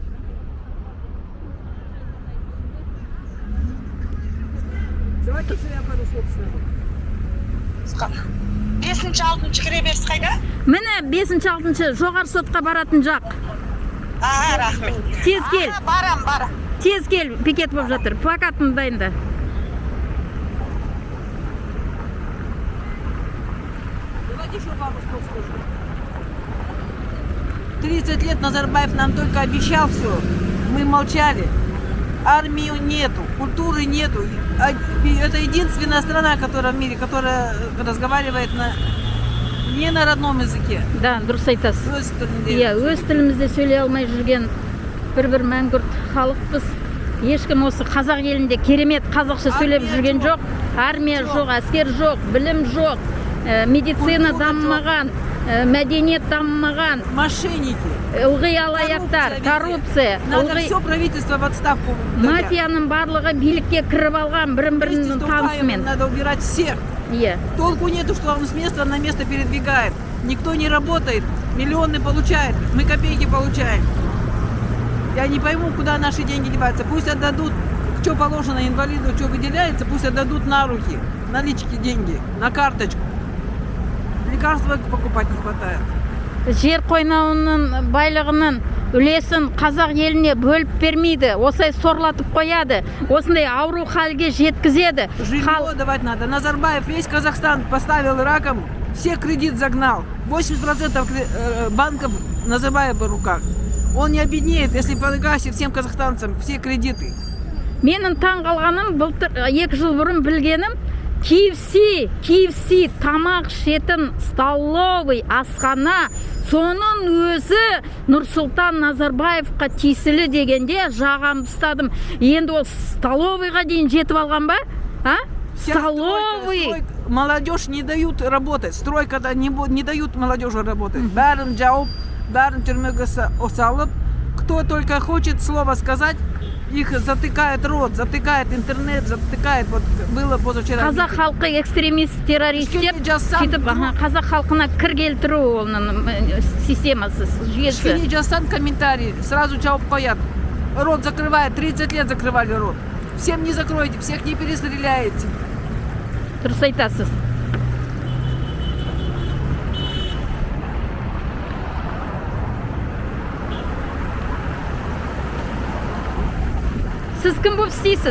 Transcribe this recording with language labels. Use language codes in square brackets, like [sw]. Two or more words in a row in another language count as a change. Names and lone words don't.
[ru] Давайте сюда [kk] Бесінші алтыншы кіреберіс қайда? міне 5-6 жоғары сотқа баратын жақ. Рахмет. Тез кел. Барам. Тез кел, пикет болып жатыр. Плакатын дайында. [ru] Давайте еще пару слов скажу. 30 лет Назарбаев нам только обещал все. Мы молчали. Армии нету, культуры нету. Это единственная страна, которая в мире, которая разговаривает не на родном языке. [kk] Да, дұрыс айтасыз. Өз тілінде. Иә, өз тілімізде сөйлей алмай жүрген бір мәңгүрт халықпыз. Ешкім осы қазақ елінде керемет қазақша сөйлеп жүрген жоқ. Армия жоқ, әскер жоқ, білім жоқ, медицина дамымаған, мәдениет дамымаған, Мошенники. ылғи алаяқтар, коррупция, [ru] Надо все правительство в отставку. [kk] мафияның барлығы билікке кіріп алған бірін-бірінің танысымен. [ru] Надо убирать всех. [kk] Иә. [ru] Толку нету, что он с места на место передвигает. Никто не работает, миллионы получает, мы копейки получаем. Я не пойму, куда наши деньги деваются. Пусть отдадут, что положено инвалиду, что выделяется, пусть отдадут на руки, налички деньги, на карточку. Лекарства покупать не хватает. [kk] Жер қойнауының байлығының үлесін қазақ еліне бөліп бермейді. Осылай сорлатып қояды. Осындай ауру халге жеткізеді. [ru] Жилье давать надо. Назарбаев весь Казахстан поставил раком, все кредит загнал. 80% банков Назарбаев в руках. Он не обеднеет, если погасит всем казахстанцам все кредиты. [kk] Менің таң қалғаным, былтыр 2 жыл бұрын білгенім, KFC тамақ ішетін столовый асхана, соның өзі Нұрсұлтан Назарбаевқа тиесілі дегенде жағам ұстадым. Енді ол столовыйға дейін жетіп алған ба? А? Столовый. [ru] Молодежь не дают работать. Стройка-то не дают молодежи работать. [kk] Бәрін жауып, бәрін түрмеге салып. [ru] Кто только хочет слово сказать, их затыкает рот, затыкает интернет, затыкает. Вот было позавчера. [kk] Қазақ халқы экстремист, террорист деп сөйтіп, қазақ халқына кір келтіру оның системасы, жүйесі. Кішкене жазсан комментарий, сразу жауып қоят. [ru] Рот закрывает, 30 лет закрывали рот. Всем не закройте, всех не перестреляете. [kk] Дұрыс айтасыз. Сіз кім болып істейсіз?